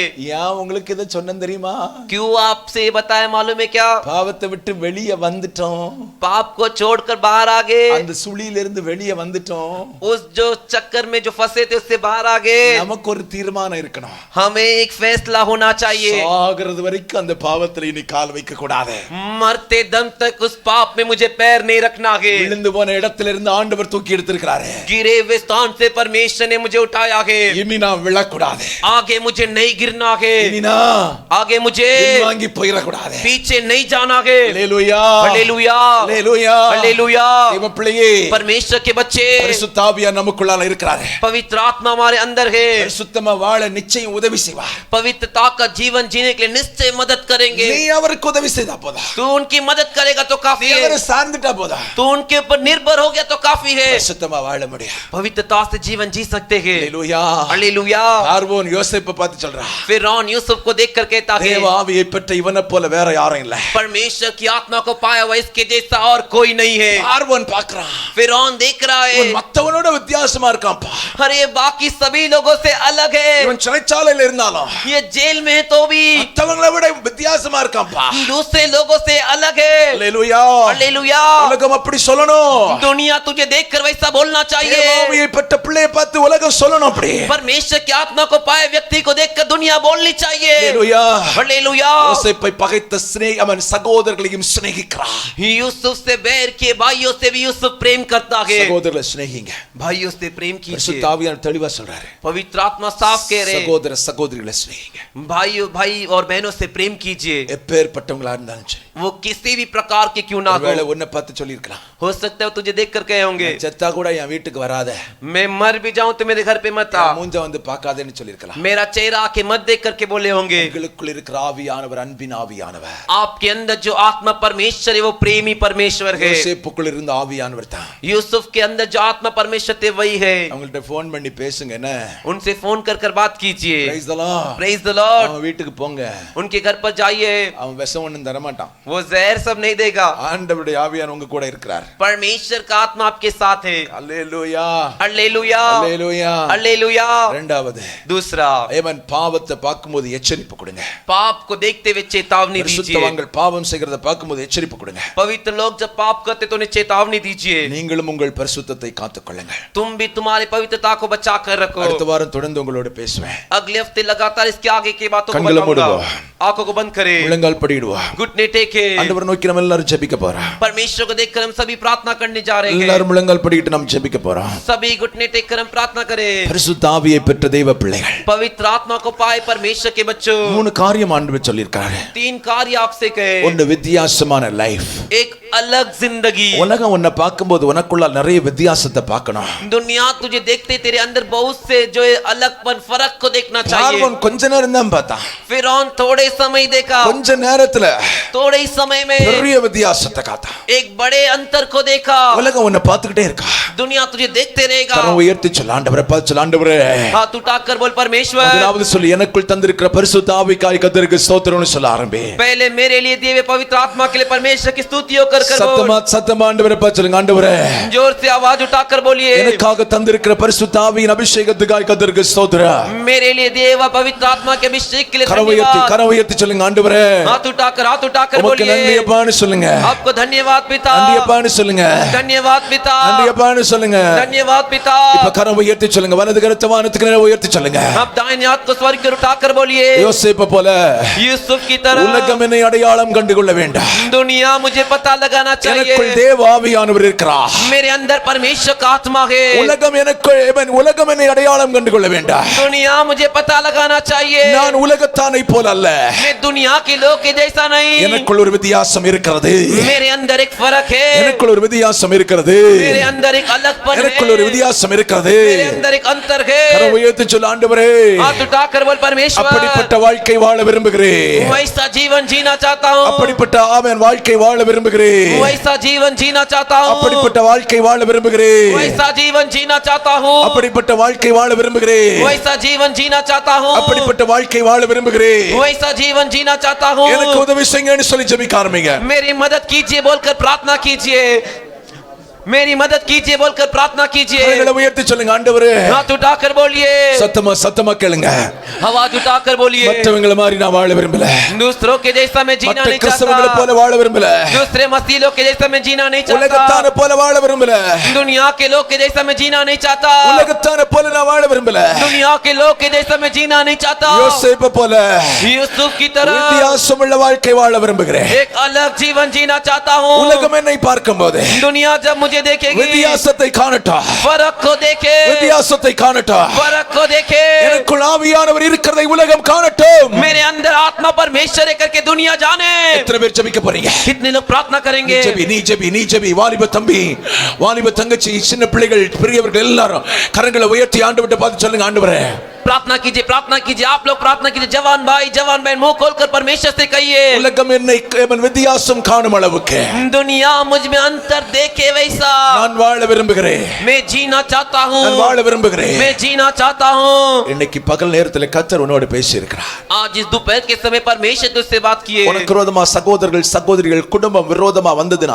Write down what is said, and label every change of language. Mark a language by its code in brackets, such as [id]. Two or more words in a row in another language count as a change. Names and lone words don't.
[ta] ஏன் உங்களுக்கு இதை சொன்னேன் தெரியுமா? [hi] क्यों आपसे ये बताया मालूम है क्या? [ta] பாவத்தை விட்டு வெளியே வந்துட்டோம், [hi] पाप को छोड़कर बाहर आ गए. [ta] அந்த சுழியில இருந்து வெளியே வந்துட்டோம். [hi] उस जो चक्कर में जो फंसे थे उससे बाहर आ गए. [ta] நமக்கு ஒரு தீர்மானம் இருக்கணும். [hi] हमें एक फैसला होना चाहिए. [ta] சாகிறது வரைக்கும் அந்த பாவத்துல இனி கால் வைக்க கூடாது. [hi] मरते दम तक उस पाप में मुझे पैर नहीं रखना है. [ta] விழுந்து போன இடத்துல இருந்து ஆண்டவர் தூக்கி எடுத்திருக்கிறாரு. [hi] गिरे हुए स्थान से परमेश्वर ने मुझे उठाया है. [ta] இனி நான் விழக்கூடாது. [hi] आगे मुझे नहीं गिरना है. [ta] இனி நான் [hi] आगे मुझे [ta] வாங்கி போயிடக்கூடாது. [hi] पीछे नहीं जाना है. [ta] ஹல்லேலூயா, [hi] हालेलुया, [ta] ஹல்லேலூயா, [hi] हालेलुया. [ta] தேவ பிள்ளையே, [hi] परमेश्वर के बच्चे, [ta] பரிசுத்த ஆவியார் நமக்குள்ளால இருக்கிறாரு. [hi] पवित्र आत्मा हमारे अंदर है. [ta] பரிசுத்தமா வாழ நிச்சயம் உதவி செய்வார். [hi] पवित्रता का जीवन जीने के लिए निश्चय मदद करेंगे. [ta] நீ அவருக்கு உதவி செய்தா போதும். [hi] तू उनकी मदद करेगा तो काफी है, [ta] அவரை சார்ந்துட்டா போதா [hi] तो उनके ऊपर निर्भर हो गया तो काफी है, [ta] சுத்தமா வாழ முடியும். [hi] पवित्रता से जीवन जी सकते हैं। [ta] ஹalleluya. [hi] हालेलुया। [ta] பார்வோன் யோசேப்பை பார்த்து சொல்றான், [hi] फिरौन यूसुफ को देख कर कहता है, [ta] தேவ ஆவியை பெற்ற இவனை போல வேற யாரும் இல்ல. [hi] परमेश्वर की आत्मा को पाया हुआ इसके जैसा और कोई नहीं है। [ta] பார்வோன் பார்க்கறான், [hi] फिरौन देख रहा है, [ta] இவன் மத்தவனோட வித்தியாசமா இருக்கான்ப்பா. [hi] अरे बाकी सभी लोगों से अलग है, [ta] இவன் சிறைச்சாலையில இருந்தாலும் [hi] ये जेल में है तो भी [ta] மத்தவங்களை விட வித்தியாசமா இருக்கான்ப்பா. [hi] दूसरे लोगों से अलग है। [ta] ஹalleluya. [hi] हालेलुया। [ta] உலகம் அப்படி சொல்லணும். [hi] दुनिया तुझे देखकर वैसा बोलना चाहिए। [ta] தேவ ஆவியை பெற்ற பிள்ளையை பார்த்து உலகம் சொல்லணும் அப்படி. [hi] परमेश्वर की आत्मा को पाए व्यक्ति को देखकर दुनिया बोलनी चाहिए। [ta] ஹalleluya. [hi] हालेलुया। [ta] யோசேப்பை பகைத்த அவன் சகோதரர்களையும் சிநேகிக்கிறான். [hi] यूसुफ से बैर के भाइयों से भी यूसुफ प्रेम करता है। [ta] சகோதரர்களை சிநேகிங்க. [hi] भाइयों से प्रेम कीजिए। [ta] பரிசுத்த ஆவியானவர் தெளிவா சொல்றாரு, [hi] पवित्र आत्मा साफ कह रहे, [ta] சகோதர சகோதரிகளை சிநேகிங்க. [hi] भाई और बहनों से प्रेम कीजिए, [ta] எப்பேற்பட்டவங்களா இருந்தாலும் சரி. [hi] वो किसी भी प्रकार के क्यों ना [ta] ஒருவேளை [hi] हो। [ta] உன்னை பார்த்து சொல்லியிருக்கலாம், [hi] हो सकता है तुझे देखकर कहे होंगे, [ta] செத்தா கூட என் வீட்டுக்கு வராத, [hi] मैं मर भी जाऊं तो मेरे घर पे मत आ, [ta] மூஞ்ச வந்து பார்க்காதேன்னு சொல்லியிருக்கலாம். [hi] मेरा चेहरा आके मत देख करके बोले होंगे। [ta] உங்களுக்குள் இருக்கிற ஆவியானவர் அன்பின் ஆவியானவர். [hi] आपके अंदर जो आत्मा परमेश्वर है वो प्रेमी परमेश्वर है। [ta] யோசேப்புக்குள் இருந்த ஆவியானவர் தான். [hi] यूसुफ के अंदर जो आत्मा परमेश्वर थे वही है। [ta] அவங்கள்ட்ட ஃபோன் பண்ணி பேசுங்க, என்ன [hi] उनसे फोन कर बात कीजिए। [en] Praise the Lord. Praise the Lord। [ta] அவன் வீட்டுக்கு போங்க, [hi] उनके घर पर जाइए, [ta] அவன் விஷம் ஒண்ணும் தர மாட்டான். [hi] वो जहर सब नहीं देगा। [ta] ஆண்டவருடைய ஆவியானவர் உங்க கூட இருக்கிறார். [hi] परमेश्वर का आत्मा आपके साथ है। [ta] அல்லேலூயா. [hi] हालेलुया। [ta] அல்லேலூயா. [hi] हालेलुया। [ta] இரண்டாவது, [hi] दूसरा, [ta] ஏமன் பாவத்தை பார்க்கும்போது எச்சரிப்பு கொடுங்க. [hi] पाप को देखते हुए चेतावनी दीजिए। [ta] பரிசுத்தவான்கள் பாவம் செய்கிறத பார்க்கும்போது எச்சரிப்பு கொடுங்க. [hi] पवित्र लोग जब पाप करते तो उन्हें चेतावनी दीजिए। [ta] நீங்களும் உங்கள் பரிசுத்தத்தை காத்துக்கொள்ளுங்கள். [hi] तुम भी तुम्हारी पवित्रता को बचा कर रखो। [ta] அடுத்த வாரம் தொடர்ந்து உங்களோட பேசுவேன். [hi] अगले हफ्ते लगातार इसके आगे की बातों को [ta] கண்களை [hi] बताऊंगा। [ta] மூடுவோம். [hi] आंखों को बंद करें, [ta] முழங்கால் படிடுவா. [hi] घुटने टेके, [ta] ஆண்டவரை நோக்கி நம்ம எல்லாரும் ஜெபிக்க போறோம். [hi] परमेश्वर को देखकर हम सभी प्रार्थना करने जा रहे हैं। [ta] எல்லாரும் முழங்கால் படிக்கிட்டு நாம் ஜெபிக்க போறோம். [hi] सभी घुटने टेककर हम प्रार्थना करें। [ta] பரிசுத்த ஆவியை பெற்ற தெய்வ பிள்ளைகள், [hi] पवित्र आत्मा को पाए परमेश्वर के बच्चों, [ta] மூணு காரியம் ஆண்டவர் சொல்லியிருக்காரு. [hi] 3 कार्य आपसे कहे। [ta] ஒன்னு வித்தியாசமான லைஃப். [hi] एक अलग जिंदगी। [ta] உலகம் உன்னை பார்க்கும்போது உனக்குள்ள நிறைய வித்தியாசத்தை பார்க்கணும். [hi] दुनिया तुझे देखते तेरे अंदर बहुत से जो अलगपन फर्क को देखना चाहिए। [ta] பார்வோன் கொஞ்ச நேரம் தான் பார்த்தான். [hi] फिरौन थोड़े समय देखा, [ta] கொஞ்ச நேரத்துல [hi] थोड़े ही समय में [ta] பெரிய வித்தியாசத்தை காத்தான். [hi] एक बड़े अंतर को देखा। [ta] உலகம் உன்னை பார்த்துக்கிட்டே இருக்கா. [hi] दुनिया तुझे देखते रहेगा। [ta] கரம் உயர்த்தி சொல்ல, ஆண்டவரை பார்த்து சொல்ல, ஆண்டவரே [hi] हाथ उठाकर बोल, परमेश्वर। [ta] முதலாவது சொல்லி, எனக்குள் தந்திருக்கிற பரிசுத்த ஆவிக்காய் கர்த்தருக்கு ஸ்தோத்திரம்னு சொல்ல ஆரம்பி. [hi] पहले मेरे लिए दिए हुए पवित्र आत्मा के लिए परमेश्वर की स्तुति कर [ta] சத்தமா ஆண்டவரை பார்த்து சொல்லுங்க, ஆண்டவரே [hi] जोर से आवाज उठाकर बोलिए, [ta] எனக்காக தந்திருக்கிற பரிசுத்த ஆவியின் அபிஷேகத்துக்காய் கர்த்தருக்கு ஸ்தோத்திரம். [hi] मेरे लिए दिए हुए पवित्र आत्मा के अभिषेक के लिए धन्यवाद। [ta] கரம் உயர்த்தி சொல்லுங்க, ஆண்டவரே [hi] हाथ उठाकर [ta] உமக்கு [hi] बोलिए, [ta] நன்றி அப்பான்னு சொல்லுங்க. [hi] आपको धन्यवाद पिता। [ta] நன்றி அப்பான்னு சொல்லுங்க. [hi] धन्यवाद पिता। [ta] நன்றி அப்பான்னு சொல்லுங்க. [hi] धन्यवाद पिता। [ta] இப்ப கரம் உயர்த்தி சொல்லுங்க, வலது கரத்தை வானத்துக்கு நேரா உயர்த்தி சொல்லுங்க. [hi] आप दाहिने हाथ को स्वर्ग पर उठाकर बोलिए, [ta] யோசேப்பு போல [hi] यूसुफ की तरह [ta] உலகம் என்னை அடையாளம் கண்டுகொள்ள வேண்டாம். [hi] दुनिया मुझे पता लगाना [ta] எனக்குள் [hi] चाहिए, [ta] தேவ ஆவியானவர் இருக்கிறார். [hi] मेरे अंदर परमेश्वर का आत्मा है। [ta] உலகம் உலகம் என்னை அடையாளம் கண்டுகொள்ள வேண்டாம். [hi] दुनिया मुझे पता लगाना चाहिए, [ta] நான் உலகத்தானை போல அல்ல. [hi] मैं दुनिया के लोग के जैसा नहीं, [ta] எனக்குள் ஒரு வித்தியாசம் இருக்கிறது. [hi] मेरे अंदर एक फर्क है, [ta] எனக்குள் ஒரு வித்தியாசம் இருக்கிறது. [hi] मेरे अंदर एक अलगपन है, [ta] எனக்குள் ஒரு வித்தியாசம் இருக்கிறது. [hi] मेरे अंदर एक अंतर है। [ta] கரம் உயர்த்தி சொல்ல, ஆண்டவரே [hi] हाथ उठाकर बोल, परमेश्वर [ta] அப்படிப்பட்ட வாழ்க்கை வாழ விரும்புகிறேன். [hi] वैसा जीवन जीना चाहता हूँ, [ta] அப்படிப்பட்ட ஆமென் வாழ்க்கை வாழ விரும்புகிறேன். [hi] वैसा जीवन जीना चाहता हूँ, [ta] அப்படிப்பட்ட வாழ்க்கை வாழ விரும்புகிறேன். [hi] वैसा जीवन जीना चाहता हूँ, [ta] அப்படிப்பட்ட வாழ்க்கை வாழ விரும்புகிறேன். [hi] वैसा जीवन जीना चाहता हूँ, [ta] அப்படிப்பட்ட வாழ்க்கை வாழ விரும்புகிறேன். [hi] वैसा जीवन जीना चाहता हूँ। [ta] எனக்கு உதவி செய்யுங்கன்னு சொல்லி ஜெபிக்க ஆரம்பிங்க. [hi] मेरी मदद कीजिए बोलकर प्रार्थना कीजिए, मेरी मदद कीजिए बोलकर प्रार्थना कीजिए। [ta] கைகளை உயர்த்தி சொல்லுங்க, ஆண்டவரே [hi] हाथ उठाकर बोलिए, [ta] சத்தமா கேளுங்க. [hi] आवाज उठाकर बोलिए, [ta] மற்றவங்கள மாதிரி நான் வாழ விரும்பல. [hi] दूसरों के जैसा मैं जीना [ta] மற்ற [hi] नहीं [ta] கிறிஸ்தவங்களை [hi] चाहता, [ta] போல வாழ விரும்பல. [hi] दूसरे मसीहों के जैसा मैं जीना नहीं चाहता, [ta] உலகத்தான போல வாழ விரும்பல. [hi] दुनिया के लोग के जैसा मैं जीना नहीं चाहता, [ta] உலகத்தான போல நான் வாழ விரும்பல. [hi] दुनिया के लोग के जैसा मैं जीना नहीं चाहता, [ta] யோசேப்பு போல [hi] यूसुफ की तरह [ta] வித்தியாசமுள்ள வாழ்க்கை வாழ விரும்புகிறேன். [hi] एक अलग जीवन जीना चाहता हूँ। [ta] உலகம் என்னை பார்க்கும்போது [hi] दुनिया जब मुझे देखेगी, [ta] வித்தியாசத்தை காணட்டும். [hi] फर्क को देखे, [ta] வித்தியாசத்தை காணட்டும். [hi] फर्क को देखे, [ta] எனக்குள் ஆவியானவர் இருக்கிறதை உலகம் காணட்டும். [hi] मेरे अंदर आत्मा परमेश्वर है करके दुनिया जाने। [ta] எத்தனை பேர் ஜெபிக்க போறீங்க? [hi] कितने लोग प्रार्थना करेंगे? [ta] நீ ஜெபி வாலிப தம்பி, வாலிப தங்கச்சி, சின்ன பிள்ளைகள், பெரியவர்கள் எல்லாரும் கரங்களை உயர்த்தி ஆண்டவரை பார்த்து சொல்லுங்க, ஆண்டவரே [hi] प्रार्थना कीजिए, प्रार्थना कीजिए, आप लोग प्रार्थना कीजिए। जवान भाई जवान बहन मुंह खोलकर परमेश्वर से कहिए, [ta] உலகம் என்னை வித்தியாசம் காணும் அளவுக்கு [hi] दुनिया मुझ में अंतर देखे वैसा [ta] நான் வாழ விரும்புகிறேன், [hi] मैं जीना चाहता हूँ, [ta] நான் வாழ விரும்புகிறேன். [hi] मैं जीना चाहता हूँ। [ta] இன்னைக்கு பகல் நேரத்தில் கர்த்தர் உன்னோடு பேசி இருக்கிறார். [hi] आज इस दोपहर के समय परमेश्वर तुझसे बात किए। [ta] உனக்கு விரோதமா சகோதரர்கள் சகோதரிகள் குடும்பம் விரோதமா வந்ததுனால